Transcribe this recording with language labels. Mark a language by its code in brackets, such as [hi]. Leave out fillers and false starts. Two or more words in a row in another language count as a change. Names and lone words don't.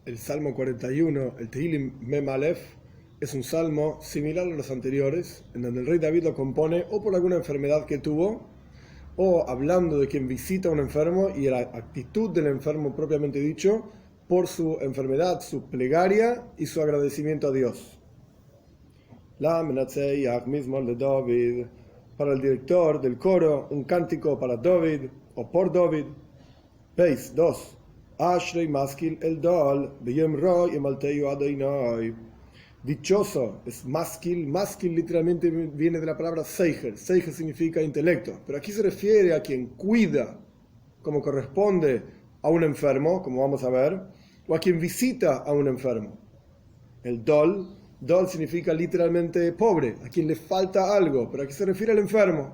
[es] Salmo 41, el Tehilim Mem Aleph, es un salmo similar a los anteriores, en donde el rey David lo compone o por alguna enfermedad que tuvo, o hablando de quien visita a un enfermo y la actitud del enfermo propiamente dicho, por su enfermedad, su plegaria y su agradecimiento a Dios. [he] למנצח מזמור [es] de David, para el director del coro, un cántico para David o por David. Peis 2. [he] אשרי משכיל אל דל, ביום רעה ימלטהו יהוה. [es] Dichoso es maskil. Maskil literalmente viene de la palabra seijer. Seijer significa intelecto, pero aquí se refiere a quien cuida como corresponde a un enfermo, como vamos a ver, o a quien visita a un enfermo. El dol significa literalmente pobre, a quien le falta algo, pero aquí se refiere al enfermo.